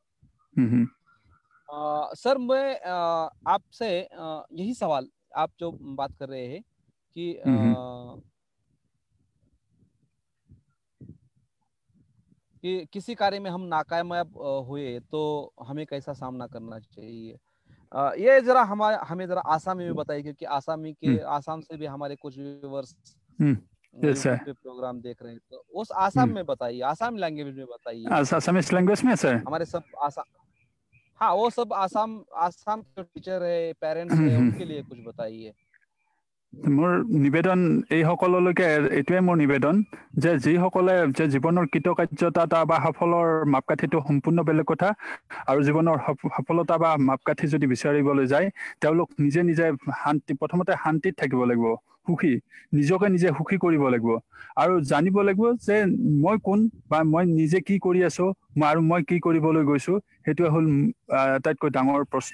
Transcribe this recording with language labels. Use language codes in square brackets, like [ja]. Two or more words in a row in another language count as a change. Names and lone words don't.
[hi] सर मैं आपसे यही सवाल, आप जो बात कर रहे हैं कि किसी कार्य में हम नाकामयाब हुए तो हमें कैसा सामना करना चाहिए, ये जरा हमें जरा आसामी में बताइए, क्योंकि आसाम से भी हमारे कुछ व्यूअर्स यूट्यूब पे प्रोग्राम देख रहे हैं, तो उस आसाम में बताइए, आसाम लैंग्वेज में बताइए। [en] Assamese language [hi] में सर हमारे सब आसाम, हाँ वो सब आसाम के टीचर है, पेरेंट्स है, उनके लिए कुछ बताइए। [as] মোৰ নিবেদন এইসকললৈকে এইটোৱে মোৰ নিবেদন যে যিসকলে যে জীৱনৰ কৃতকাৰ্যতা বা সফলৰ মাপকাঠিটো সম্পূৰ্ণ বেলেগ কথা, আৰু জীৱনৰ সফলতা বা মাপকাঠি যদি বিচাৰিবলৈ যায় তেওঁলোক নিজে নিজে প্ৰথমতে শান্তিত থাকিব লাগিব, সুখী, নিজকে নিজে সুখী কৰিব লাগিব, আৰু জানিব লাগিব যে মই কোন বা মই নিজে কি কৰি আছো আৰু মই কি কৰিবলৈ গৈছো, সেইটোৱে হ'ল আটাইতকৈ ডাঙৰ প্ৰশ্ন।